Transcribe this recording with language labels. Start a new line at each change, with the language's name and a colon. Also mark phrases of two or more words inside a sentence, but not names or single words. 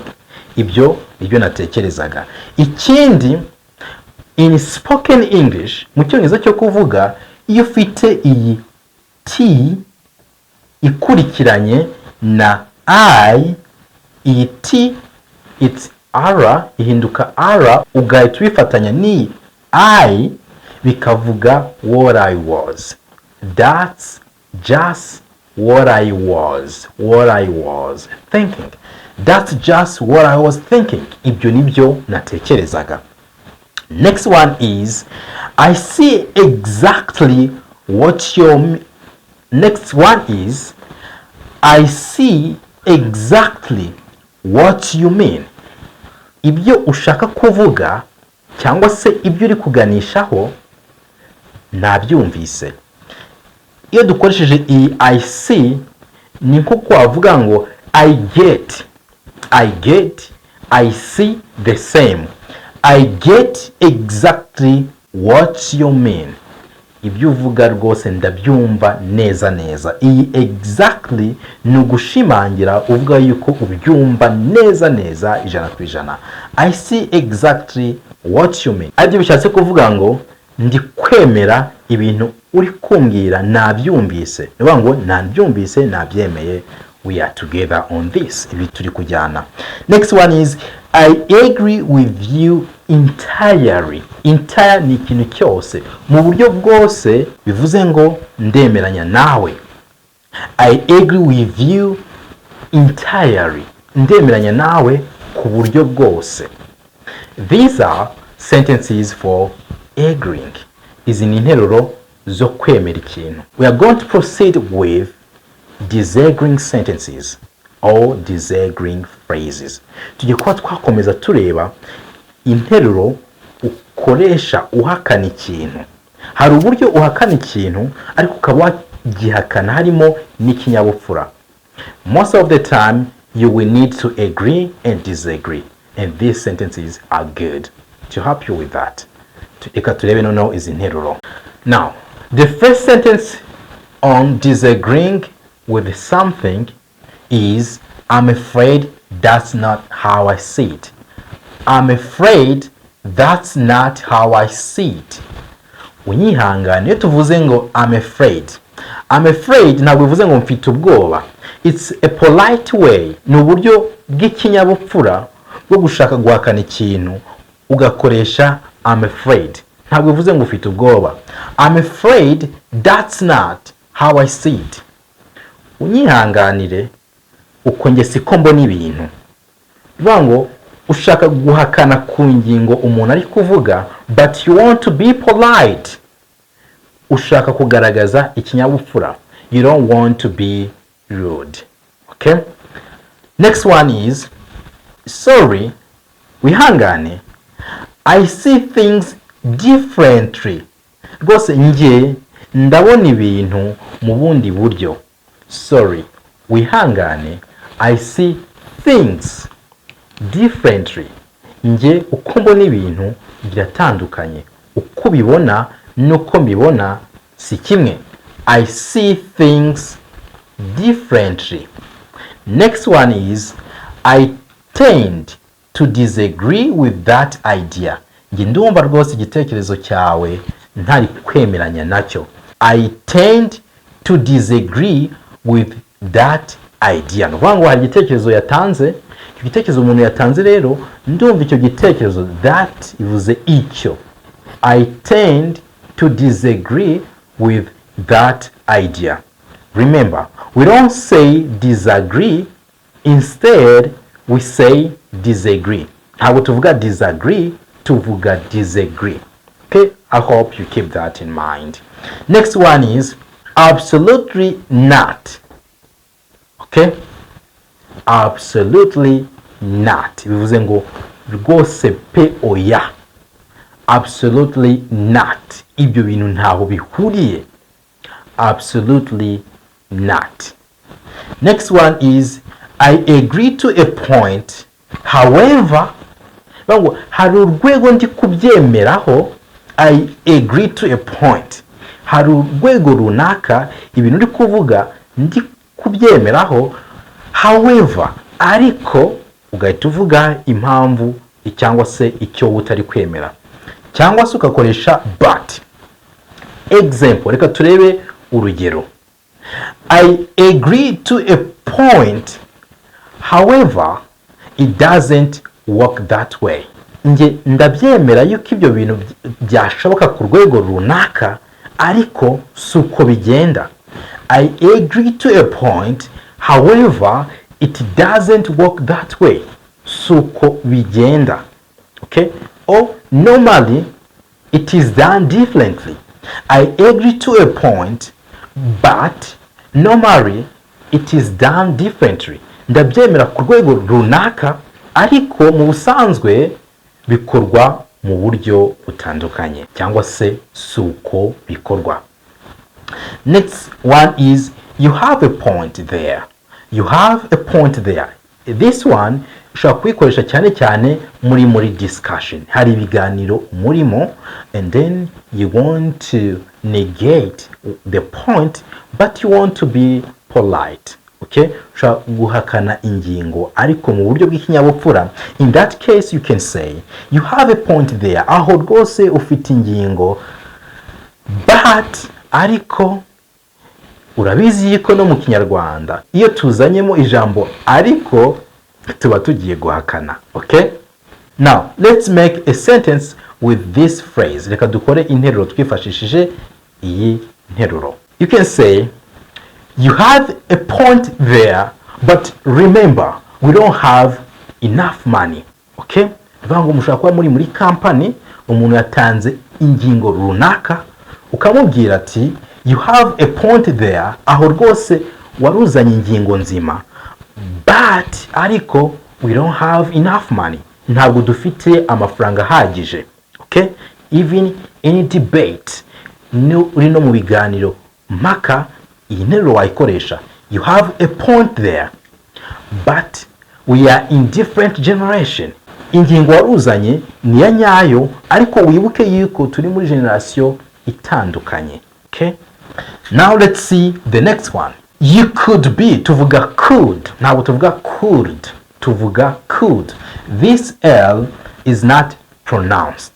Kinyarwanda: Ibyo nibyo natekerezaga. Ikindi,
English: in spoken English,
Kinyarwanda: mu cyongereza cyo kuvuga, iyo ufite iyi t ikurikiranye na I, iyi t
English: it's R
Kinyarwanda: ihinduka R, ugahita ubifatanya ni I bikavuga
English: what I was. That's just what I was thinking. That's just what I was thinking.
Kinyarwanda: Ibyo nibyo natekerezaga.
English: Next one is I see exactly what you Next one is I see exactly what you mean.
Kinyarwanda: Ibyo ushaka kuvuga cyangwa se ibyo uri kuganishaho nabyumvise. Iyo dukoresheje iyi
English: I see
Kinyarwanda: ni nko kwavuga ngo
English: I get, I see the same. I get exactly what you mean.
Kinyarwanda: Ibyo uvuga rwose ndabyumva neza neza. Iyi exactly ni ugushimangira uvuga yuko ubyumva neza neza ijana ku ijana.
English: I see exactly what you mean.
Kinyarwanda: Aribyo bishatse kuvuga ngo ndi kwemera ibintu uri kumbwira nabyumvise. Niba ngo nabyumvise nabyemeye.
English: We are together on this.
Kinyarwanda: Ibi turi kujyana.
English: Next one is I agree with you entirely.
Kinyarwanda: Entire ni ikintu cyose mu buryo bwose, bivuze ngo ndemeranya nawe.
English: I agree with you entirely.
Kinyarwanda: Ndemeranya nawe ku buryo bwose.
English: These are sentences for agreeing.
Kinyarwanda: Izi ni interuro zo kwemera ikintu.
English: We are going to proceed with disagreeing sentences or disagreeing phrases.
Kinyarwanda: Tugiye kuba twakomeza tureba interuro ukoresha uhakana ikintu. Hari uburyo uhakana ikintu ariko ukaba gihakana harimo n'ikinyabupfura.
English: Most of the time you will need to agree and disagree, and these sentences are good to help you with that.
Kinyarwanda: Reka turebe noneho izi interuro.
English: Now, the first sentence on disagreeing with something is I'm afraid that's not how I see it. I'm afraid that's not how I see it.
Kinyarwanda: Unyihangane iyo tuvuze ngo
English: I'm afraid
Kinyarwanda: ntabwo bivuze ngo mfite ubwoba.
English: It's a polite way,
Kinyarwanda: ni uburyo bw'ikinyabupfura bwo gushaka guhakana ikintu ugakoresha
English: I'm afraid.
Kinyarwanda: Ntabwo bivuze ngo ufite ubwoba.
English: I'm afraid that's not how I see it.
Kinyarwanda: Unyihanganire uko nge siko mbona ibintu. Bivuga ngo ushaka guhakana ku ngingo umuntu ari kuvuga,
English: but you want to be polite.
Kinyarwanda: Ushaka kugaragaza ikinyabupfura.
English: You don't want to be rude. Okay? Next one is sorry, wihangane, I see things differently.
Kinyarwanda: Rwose nge ndabona ibintu mu bundi buryo.
English: Sorry, wihangane, I see things differently.
Kinyarwanda: Nge uko mbona ibintu biratandukanye. Uko bibona nuko mbibona si kimwe.
English: I see things differently. Next one is I tend to disagree with that idea.
Kinyarwanda: Nge ndumva rwose igitekerezo cyawe ntari kwemeranya nacyo.
English: I tend to disagree with that idea.
Kinyarwanda: Nuvuga ngo hari igitekerezo yatanze, icyo gitekerezo umuntu yatanze rero ndumva icyo gitekerezo, that ivuze icyo.
English: I tend to disagree with that idea. Remember, we don't say disagree, instead we say disagree.
Kinyarwanda: Ntabwo tuvuga disagree, tuvuga disagree.
English: Okay, I hope you keep that in mind. Next one is absolutely not. Okay, absolutely not.
Kinyarwanda: Bivuze ngo rwose pe oya.
English: Absolutely not.
Kinyarwanda: Ibyo bintu ntaho bihuriye.
English: Absolutely not. Next one is I agree to a point. However,
Kinyarwanda: hari urwego ndi kubyemeraho.
English: I agree to a point.
Kinyarwanda: Hari urwego runaka ibintu uri kuvuga ndi kubyemeraho. However, ariko ugahita uvuga impamvu cyangwa se icyo utari kwemera, cyangwa se ugakoresha but.
English: Example,
Kinyarwanda: reka turebe urugero.
English: I agree to a point, however it doesn't work that way.
Kinyarwanda: Nge ndabyemera yuko ibyo bintu byashoboka ku rwego runaka, ariko suko bigenda.
English: I agree to a point, however it doesn't work that way.
Kinyarwanda: Suko bigenda. Okay?
English: Or normally it is done differently. I agree to a point, but normally it is done differently.
Kinyarwanda: Ndabyemera ku rwego runaka, ariko mu busanzwe bikorwa mu buryo butandukanye, cyangwa se suko bikorwa.
English: Next one is you have a point there. You have a point there. This one
Kinyarwanda: ushobora kuyikoresha cyane cyane muri
English: discussion.
Kinyarwanda: Hari ibiganiro murimo,
English: and then you want to negate the point, but you want to be polite. Okay?
Kinyarwanda: Ushobora guhakana ingingo ariko mu buryo bw'ikinyabupfura.
English: In that case you can say you have a point there.
Kinyarwanda: Aho rwose ufite ingingo, but ariko urabizi yuko no mu kinyarwanda iyo tuzanyemo ijambo ariko tuba tugiye guhakana. Okay?
English: Now let's make a sentence with this phrase.
Kinyarwanda: Reka dukore interuro twifashishije iyi nteruro.
English: You can say you have a point there, but remember we don't have enough money.
Kinyarwanda: Okay? Bivuga ngo mushaka kuba muri company, umuntu yatanze ingingo runaka, ukamubwira ati
English: you have a point there,
Kinyarwanda: aho rwose waruzanye ingingo nzima,
English: but ariko we don't have enough money.
Kinyarwanda: Ntabwo dufite amafaranga ahagije.
English: Okay? Even in debate,
Kinyarwanda: uri no mu biganiro mpaka, iyi nteruro wayikoresha.
English: You have a point there, but we are in different generation.
Kinyarwanda: Ingingo waruzanye ni ya nyayo, ariko wibuke yuko turi muri generation itandukanye. Okay?
English: Now let's see the next one. You could be, tuvuga could.
Kinyarwanda: Ntabwo tuvuga could, tuvuga could.
English: This L is not pronounced.